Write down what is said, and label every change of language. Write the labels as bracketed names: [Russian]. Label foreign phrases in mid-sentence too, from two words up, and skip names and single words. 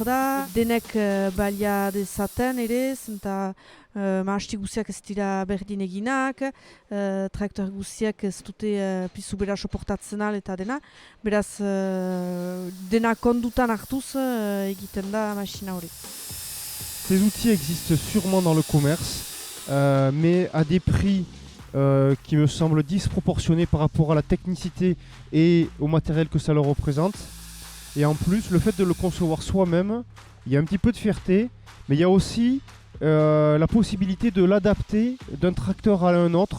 [Basque] da, denek balia dezaten ere, zenta mahasti guziak ez dira berdin eginak, traktor guziak ez dute pizu bera soportatzen eta dena, beraz dena kondutan hartuz egiten da masina hori. [French] Ces outils existent sûrement dans le commerce, mais à des prix qui me semblent disproportionnés par rapport à la technicité et au matériel que ça leur représente. Et en plus, le fait de le concevoir soi-même, il y a un petit peu de fierté, mais il y a aussi la possibilité de l'adapter d'un tracteur à un autre.